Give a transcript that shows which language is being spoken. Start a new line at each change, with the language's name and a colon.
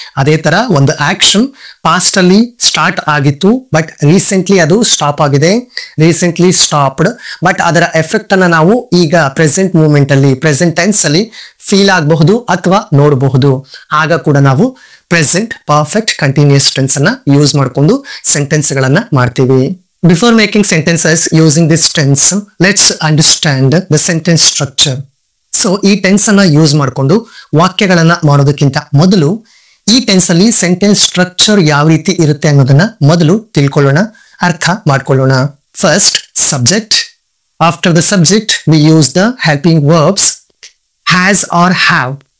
Kannada: ಅದೇ ತರ ಒಂದು ಆಕ್ಷನ್ ಪಾಸ್ಟ್ ಅಲ್ಲಿ ಸ್ಟಾರ್ಟ್ ಆಗಿತ್ತು ಬಟ್ ರೀಸೆಂಟ್ಲಿ ಅದು ಸ್ಟಾಪ್ ಆಗಿದೆ, ರೀಸೆಂಟ್ಲಿ ಸ್ಟಾಪ್ಡ್, ಬಟ್ ಅದರ ಎಫೆಕ್ಟ್ ಅನ್ನ ನಾವು ಈಗ ಪ್ರೆಸೆಂಟ್ ಮೂಮೆಂಟ್ ಅಲ್ಲಿ, ಪ್ರೆಸೆಂಟ್ ಟೆನ್ಸ್ ಅಲ್ಲಿ ಫೀಲ್ ಆಗಬಹುದು ಅಥವಾ ನೋಡಬಹುದು. ಆಗ ಕೂಡ ನಾವು ಪ್ರೆಸೆಂಟ್ ಪರ್ಫೆಕ್ಟ್ ಕಂಟಿನ್ಯೂಸ್ ಟೆನ್ಸ್ ಅನ್ನ ಯೂಸ್ ಮಾಡಿಕೊಂಡು ಸೆಂಟೆನ್ಸ್ ಗಳನ್ನ ಮಾಡ್ತೀವಿ.
English: Before making sentences using this tense, let's understand the sentence structure.
Kannada: So ಈ ಟೆನ್ಸ್ ಅನ್ನ ಯೂಸ್ ಮಾಡಿಕೊಂಡು ವಾಕ್ಯಗಳನ್ನ ಮಾಡೋದಕ್ಕಿಂತ ಮೊದಲು ಈ ಟೆನ್ಸ್ ಅಲ್ಲಿ ಸೆಂಟೆನ್ಸ್ ಸ್ಟ್ರಕ್ಚರ್ ಯಾವ ರೀತಿ ಇರುತ್ತೆ ಅನ್ನೋದನ್ನ ಮೊದಲು ತಿಳ್ಕೊಳ್ಳೋಣ, ಅರ್ಥ ಮಾಡ್ಕೊಳ್ಳೋಣ.
English: First, subject. After the subject we use the helping verbs has or have.